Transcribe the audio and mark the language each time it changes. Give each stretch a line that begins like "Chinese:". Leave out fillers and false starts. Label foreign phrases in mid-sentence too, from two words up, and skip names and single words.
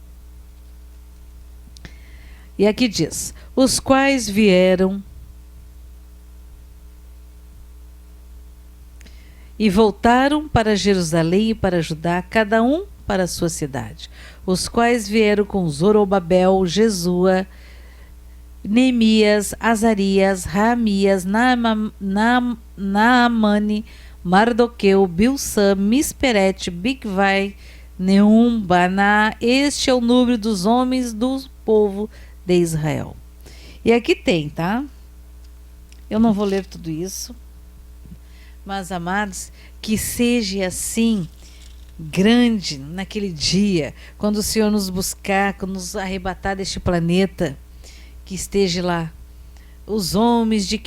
Portuguese: E aqui diz, os quais vieram e voltaram para Jerusalém e para Judá, cada um para a sua cidade, os quais vieram com Zorobabel, Jesua, Neemias, Azarias, Raamias, Naamani, Mardoqueu, Bilsã, Misperete, Bigvai, Neum, Baná. Este é o número dos homens do povo de Israel. E aqui tem, tá? Eu não vou ler tudo isso, mas, amados, que seja assim grande naquele dia, quando o Senhor nos buscar, quando nos arrebatar deste planeta, que esteja lá os homens de